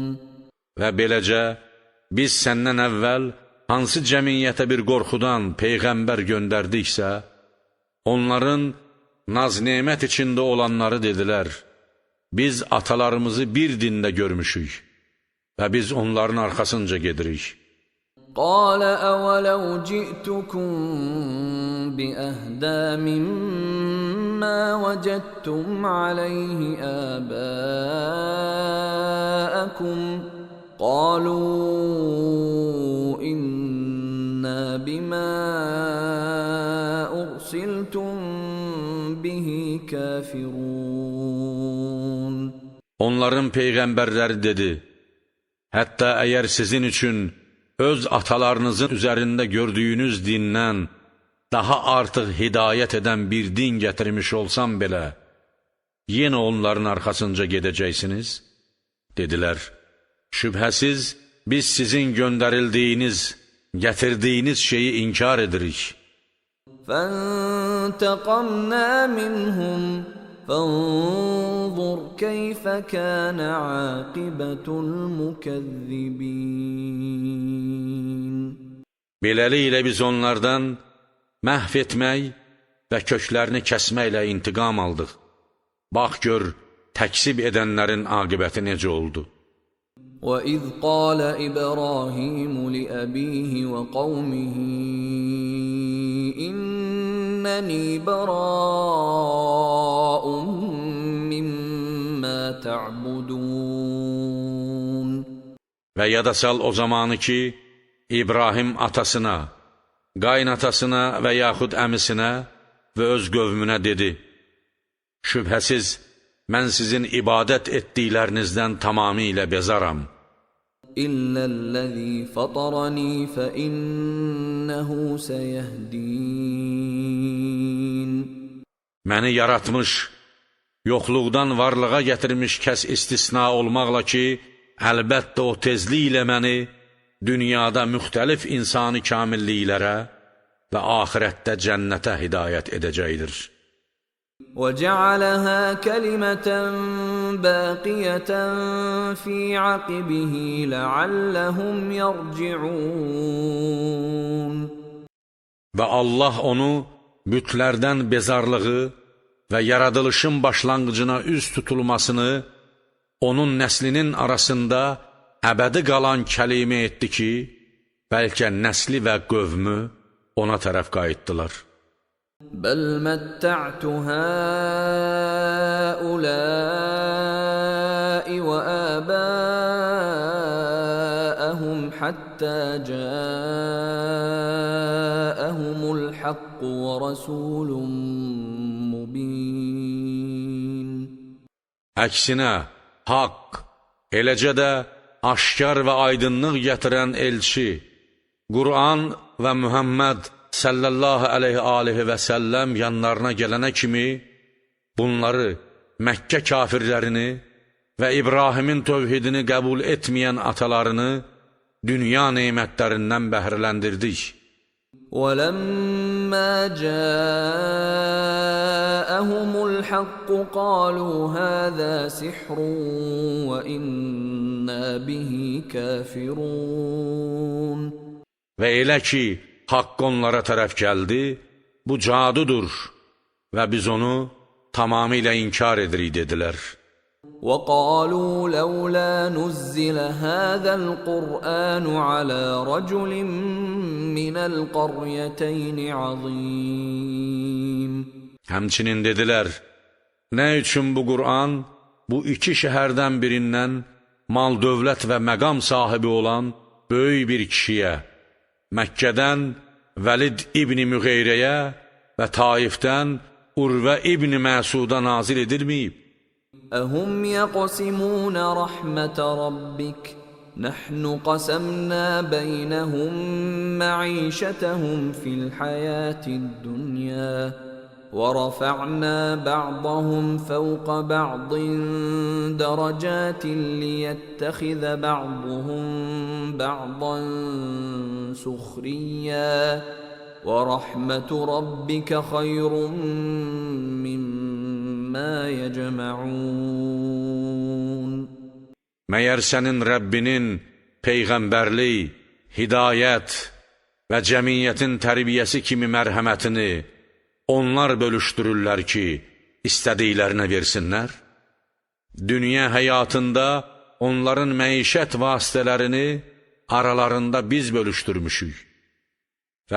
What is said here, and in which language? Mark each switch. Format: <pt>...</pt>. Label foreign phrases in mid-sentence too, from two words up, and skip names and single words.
<az>Və beləcə, biz səndən əvvəl hansı cəmiyyətə bir qorxudan Peyğəmbər göndərdiksə, onların naz-nemət içində olanları dedilər, biz atalarımızı bir dində görmüşük və biz onların arxasınca gedirik.</az> <ar>قَالَ أَوَلَوْ جِئْتُكُمْ بِأَهْدَىٰ مِمَّا وَجَدتُّمْ عَلَيْهِ آبَاءَكُمْ قَالُوا إِنَّا بِمَا أُرْسِلْتُمْ بِهِ كَافِرُونَ</ar> <az>Onların peyğəmbərləri dedi, hətta əgər sizin üçün öz atalarınızın üzərində gördüyünüz dindən daha artıq hidayət edən bir din gətirmiş olsam belə, yenə onların arxasınca gedəcəksiniz? Dedilər, şübhəsiz biz sizin göndərildiyiniz, gətirdiyiniz şeyi inkar edirik.</az> <ar>فَانْتَقَمْنَا مِنْهُمْ فَانْظُرْ كَيْفَ كَانَ عَاقِبَةُ الْمُكَذِّبِينَ</ar> <az>Beləliklə biz onlardan məhv etmək və köklərini kəsməklə intiqam aldıq. Bax gör, təksib edənlərin aqibəti necə oldu.</az> <ar>وَإِذْ قَالَ إِبْرَاهِيمُ لِأَبِيهِ وَقَوْمِهِ إِنَّنِي بَرَاءٌ مِّمَّا تَعْبُدُونَ</ar> <az>Və yada sal o zamanı ki, İbrahim atasına, qaynatasına və yaxud əmisinə və öz qövmünə dedi, şübhəsiz, mən sizin ibadət etdiklərinizdən tamamilə bezaram.</az> <ar>إلا الذي فطرني فإنه سيهدين.</ar> <az>Məni yaratmış, yoxluqdan varlığa gətirmiş kəs istisna olmaqla ki, əlbəttə o tezliklə məni dünyada müxtəlif insani kamilliklərə və axirətdə cənnətə hidayət edəcəkdir.</az> <ar>وَجَعَلَهَا كَلِمَةً بَاقِيَةً فِي عَقِبِهِ لَعَلَّهُمْ يَرْجِعُونَ</ar> <az>Və Allah onu bütlərdən bezarlığı və yaradılışın başlanğıcına üz tutulmasını onun nəslinin arasında əbədi qalan kəlimə etdi ki, bəlkə nəsli və qövmü ona tərəf qayıtdılar.</az> <ar>بَلْ مَتَّعْتُ هَٰؤُلَاءِ وَآبَاءَهُمْ حَتَّى جَاءَهُمُ الْحَقُّ وَرَسُولٌ مُّبِينٌ</ar> <az>Əksinə, haqq, eləcə də aşkar və aydınlıq gətirən elçi, Qur'an və Muhammed</az> <ar>صلى الله عليه</ar> <az>və səlləm yanlarına gələnə kimi bunları, Məkkə kafirlərini və İbrahimin tövhidini qəbul etməyən atalarını dünya neymətlərindən bəhrələndirdik.</az> <ar>وَلَمَّا جَاءَهُمُ الْحَقُّ قَالُوا هَذَا سِحْرٌ وَإِنَّا بِهِ كَافِرُونَ</ar> <az>Və elə ki, haqq onlara tərəf gəldi, bu cadudur və biz onu tamamilə inkar edirik, dedilər.</az> <ar>وَقَالُوا لَوْلَا نُزِّلَ هَذَا الْقُرْآنُ عَلَى رَجُلٍ مِّنَ الْقَرْيَتَيْنِ عَظِيمٍ</ar> <az>Həmçinin dedilər, nə üçün bu Qur'an bu iki şəhərdən birindən mal, dövlət və məqam sahibi olan böyük bir kişiyə, Məkkədən Vəlid İbni Müğeyrəyə və Taifdən Urvə İbni Məsuda nazil edilməyib?</az> <ar>أَهُمْ يَقْسِمُونَ رَحْمَةَ رَبِّكَ نَحْنُ قَسَمْنَا بَيْنَهُمْ مَعِيشَتَهُمْ فِي الْحَيَاةِ الدُّنْيَا وَرَفَعْنَا بَعْضَهُمْ فَوْقَ بَعْضٍ دَرَجَاتٍ لِيَتَّخِذَ بَعْضُهُمْ بَعْضًا سُخْرِيًّا وَرَحْمَةُ رَبِّكَ خَيْرٌ مِّمَّا يَجْمَعُونَ</ar> <az>Məyər sənin Rəbbinin peyğəmbərlik, hidayət və cəmiyyətin tərbiyəsi kimi mərhəmətini onlar bölüşdürürlər ki, istədiklərinə versinlər? Dünya həyatında onların məişət vasitələrini aralarında biz bölüşdürmüşük və</az>